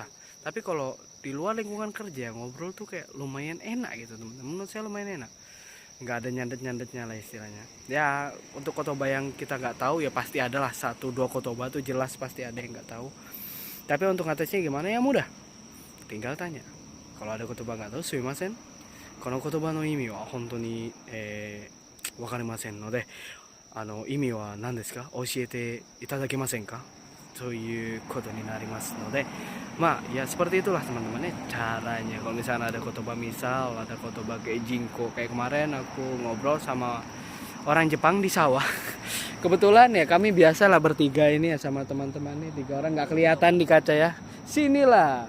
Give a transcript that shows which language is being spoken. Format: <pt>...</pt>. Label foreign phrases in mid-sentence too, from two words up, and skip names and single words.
<id>Tapi kalau di luar lingkungan kerja ngobrol tuh kayak lumayan enak gitu teman-teman. Menurut saya lumayan enak. nggak ada nyandet-nyandetnya lah istilahnya. Ya untuk kotoba yang kita nggak tahu ya pasti ada lah, 1-2 kotoba tuh jelas pasti ada yang nggak tahu. Tapi untuk ngatesnya gimana ya mudah, tinggal tanya. Kalau ada kotoba nggak tahu,</id> <ja>sumimasen. この言葉の意味は本当に分かりませんので、意味は何ですか? 教えていただきませんか? ということになりますので、まあ</ja> <id>ya seperti itulah teman-teman ya caranya. Kalau misalnya ada kotoba, misal ada kotoba kayak jinko, kayak kemarin aku ngobrol sama orang Jepang di sawah. Kebetulan ya kami biasalah bertiga ini ya sama teman-teman nih, 3 orang nggak kelihatan di kaca ya. Sinilah.</id>